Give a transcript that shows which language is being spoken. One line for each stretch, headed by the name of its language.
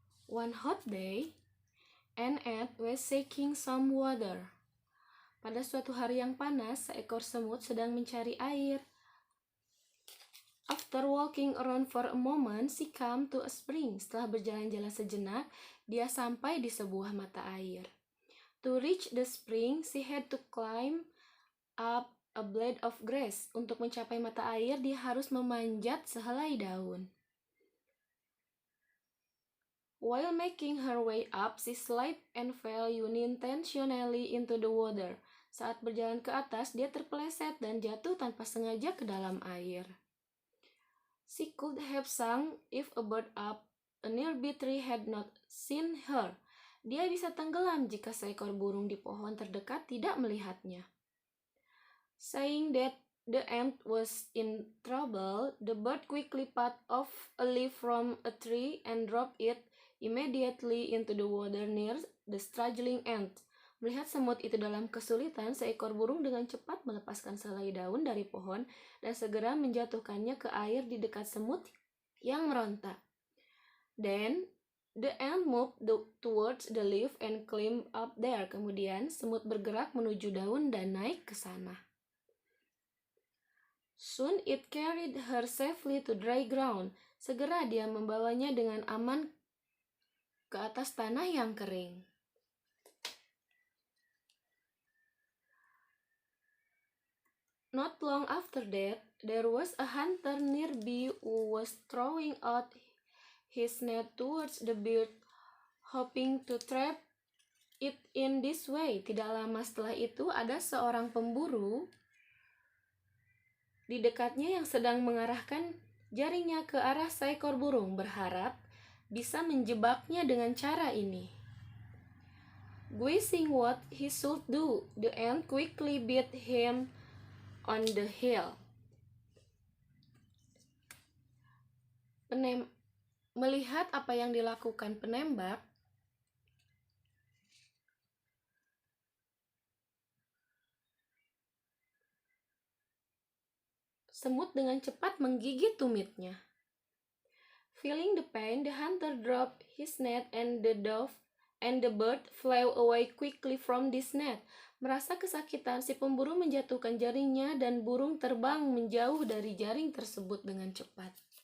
English: One hot day, an ant was seeking some water.
Indonesian: Pada suatu hari yang panas, seekor semut sedang mencari air.
English: After walking around for a moment, she came to a spring.
Indonesian: Setelah berjalan-jalan sejenak, dia sampai di sebuah mata air.
English: To reach the spring, she had to climb up a blade of grass.
Indonesian: Untuk mencapai mata air, dia harus memanjat sehelai daun.
English: While making her way up, she slipped and fell unintentionally into the water.
Indonesian: Saat berjalan ke atas, dia terpeleset dan jatuh tanpa sengaja ke dalam air.
English: She could have sunk if a bird up a nearby tree had not seen her.
Indonesian: Dia bisa tenggelam jika seekor burung di pohon terdekat tidak melihatnya.
English: Saying that the ant was in trouble, the bird quickly picked off a leaf from a tree and dropped it immediately into the water near the struggling ant.
Indonesian: Melihat semut itu dalam kesulitan, seekor burung dengan cepat melepaskan selai daun dari pohon dan segera menjatuhkannya ke air di dekat semut yang meronta.
English: Then, the ant moved towards the leaf and climbed up there.
Indonesian: Kemudian, semut bergerak menuju daun dan naik ke sana.
English: Soon it carried her safely to dry ground.
Indonesian: Segera dia membawanya dengan aman ke atas tanah yang kering.
English: Not long after that, there was a hunter nearby who was throwing out his net towards the bird, hoping to trap it in this way.
Indonesian: Tidak lama setelah itu, ada seorang pemburu di dekatnya yang sedang mengarahkan jaringnya ke arah seekor burung, berharap bisa menjebaknya dengan cara ini.
English: Guessing what he should do, the ant quickly beat him on the heel.
Indonesian: Melihat apa yang dilakukan penembak, semut dengan cepat menggigit tumitnya.
English: Feeling the pain, the hunter dropped his net and the bird flew away quickly from this net.
Indonesian: Merasa kesakitan, si pemburu menjatuhkan jaringnya dan burung terbang menjauh dari jaring tersebut dengan cepat.